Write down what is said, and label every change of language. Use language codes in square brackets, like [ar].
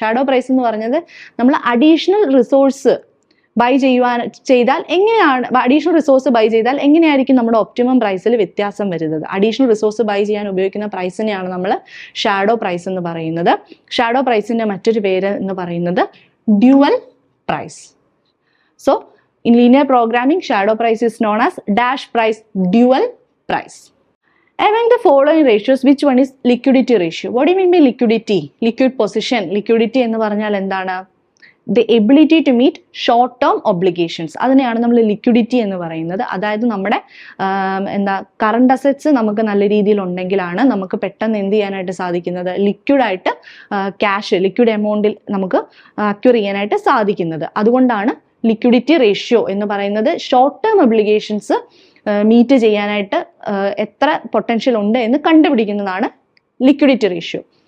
[ml] Shadow price എന്ന് പറഞ്ഞത് നമ്മൾ അഡീഷണൽ റിസോഴ്സ് ബൈ ചെയ്താൽ എങ്ങനെയാണ്, അഡീഷണൽ റിസോഴ്സ് ബൈ ചെയ്താൽ എങ്ങനെയായിരിക്കും നമ്മുടെ ഒപ്റ്റിമം പ്രൈസിൽ വ്യത്യാസം വരുന്നത്? അഡീഷണൽ റിസോഴ്സ് ബൈ ചെയ്യാൻ ഉപയോഗിക്കുന്ന പ്രൈസിനെയാണ് നമ്മൾ ഷാഡോ പ്രൈസ് എന്ന് പറയുന്നത്. ഷാഡോ പ്രൈസിന്റെ മറ്റൊരു പേര് എന്ന് പറയുന്നത് dual price. [en] So in linear programming, shadow price is known as dash price, dual price. Among the following ratios, which one is liquidity ratio? What do you mean by liquidity? Liquid position. [ml] Liquidity എന്ന് പറഞ്ഞാൽ എന്താണ്? [en] The ability to meet short term obligations. [ml] അതിനെയാണ് നമ്മൾ liquidity എന്ന് പറയുന്നത്. അതായത് നമ്മുടെ current assets നമുക്ക് നല്ല രീതിയിൽ ഉണ്ടെങ്കിലാണ് നമുക്ക് പെട്ടെന്ന് എന്ത് ചെയ്യാനായിട്ട് സാധിക്കുന്നത്? ലിക്വിഡായിട്ട് ക്യാഷ്, ലിക്വിഡ് എമൗണ്ടിൽ നമുക്ക് അക്യൂർ ചെയ്യാനായിട്ട് സാധിക്കുന്നത്. അതുകൊണ്ടാണ് ലിക്വിഡിറ്റി റേഷ്യോ എന്ന് പറയുന്നത്. ഷോർട്ട് ടേം ഒബ്ലിഗേഷൻസ് മീറ്റ് ചെയ്യാനായിട്ട് എത്ര പൊട്ടൻഷ്യൽ ഉണ്ട് എന്ന് കണ്ടുപിടിക്കുന്നതാണ് ലിക്വിഡിറ്റി റേഷ്യോ.